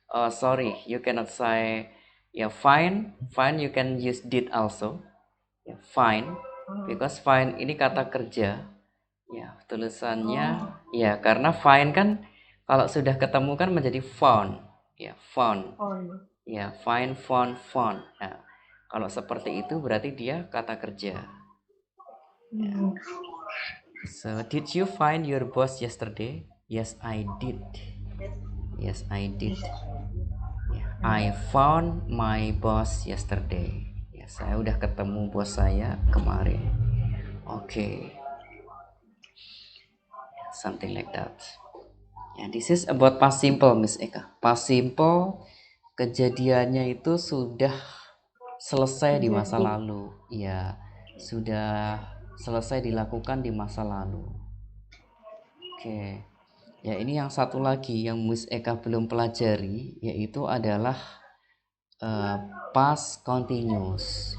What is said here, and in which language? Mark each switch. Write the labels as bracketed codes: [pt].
[en] Sorry, you cannot say yeah, find you can use did also. [id] Ya, find because find ini kata kerja. Ya, tulisannya ya karena find kan kalau sudah ketemu kan menjadi found. Ya, found. On. Ya, find, found, found. Nah, kalau seperti itu berarti dia kata kerja. Ya. [en] So, did you find your boss yesterday? Yes, I did. Yes, I did. Ya, I found my boss yesterday. [id] Ya, saya udah ketemu bos saya kemarin. Okay. [en] Something like that. Yeah, this is about past simple, Miss Eka. [id] Past simple kejadiannya itu sudah selesai di masa lalu. Ya, sudah selesai dilakukan di masa lalu. Oke. Ya, ini yang satu lagi yang Miss Eka belum pelajari yaitu adalah past continuous.